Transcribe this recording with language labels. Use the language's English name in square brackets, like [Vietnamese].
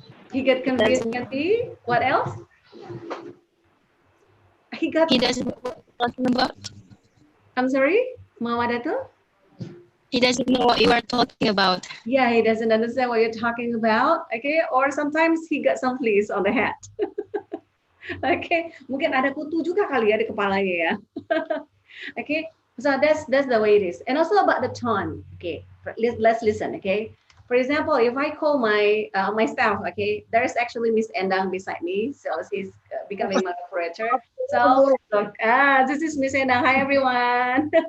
[English] He got confused. What else? He doesn't know what you're talking about. I'm sorry, Mama Dato? He doesn't know what you are talking about. Yeah, he doesn't understand what you're talking about. Okay, or sometimes he got some fleas on the head. [Indonesian] Okay, mungkin ada kutu juga kali ya di kepalanya ya. [English] Okay, so that's the way it is. And also about the tone. Okay, let's listen. Okay, for example, if I call my my staff, okay, there is actually Miss Endang beside me, so she's becoming my operator. So look, this is Miss Endang. Hi everyone.